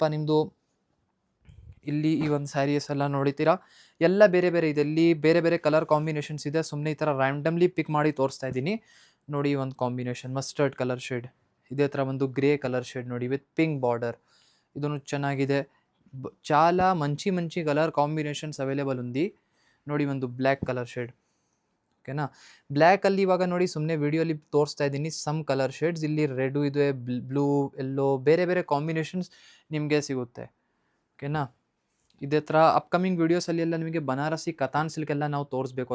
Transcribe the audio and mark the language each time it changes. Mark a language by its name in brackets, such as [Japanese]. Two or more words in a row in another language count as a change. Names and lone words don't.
[Kannada] ಇದೇ ಥರ ಸ್ವಲ್ಪ ನಿಮ್ಮದು ಇಲ್ಲಿ ಈ ಒಂದು ಸ್ಯಾರೀಸ್ ಎಲ್ಲ ನೋಡಿತೀರಾ, ಎಲ್ಲ ಬೇರೆ ಬೇರೆ ಇದೆ. ಇಲ್ಲಿ ಬೇರೆ ಬೇರೆ [English] color combinations [Kannada] ಇದೆ. ಸುಮ್ಮನೆ ಈ ಥರ [English] randomly pick [Kannada] ಮಾಡಿ ತೋರಿಸ್ತಾ ಇದ್ದೀನಿ. ನೋಡಿ ಒಂದು ಕಾಂಬಿನೇಷನ್ [English] mustard color shade, [Kannada] ಇದೇ ಥರ ಒಂದು [English] grey color shade [Kannada] ನೋಡಿ [English] with pink border, [Kannada] ಇದನ್ನು ಚೆನ್ನಾಗಿದೆ. [Telugu] చాలా మంచి మంచి [English] color combinations available [Telugu] ఉంది. [Kannada] ನೋಡಿ ಒಂದು [English] black color shade, [Kannada] ಓಕೆನಾ. ಬ್ಲ್ಯಾಕಲ್ಲಿ ಇವಾಗ ನೋಡಿ ಸುಮ್ಮನೆ ವಿಡಿಯೋಲಿ ತೋರಿಸ್ತಾ ಇದ್ದೀನಿ [English] some color shades. [Kannada] ಇಲ್ಲಿ ರೆಡು ಇದೆ, ಬ್ಲೂ, ಎಲ್ಲೋ, ಬೇರೆ ಬೇರೆ ಕಾಂಬಿನೇಷನ್ಸ್ ನಿಮಗೆ ಸಿಗುತ್ತೆ, ಓಕೆನಾ. ಇದೇ ಥರ ಅಪ್ಕಮಿಂಗ್ ವೀಡಿಯೋಸಲ್ಲಿ ಎಲ್ಲ ನಿಮಗೆ ಬನಾರಸಿ ಕತಾನ್ ಸಿಲ್ಕ್ ಎಲ್ಲ ನಾವು ತೋರಿಸ್ಬೇಕು.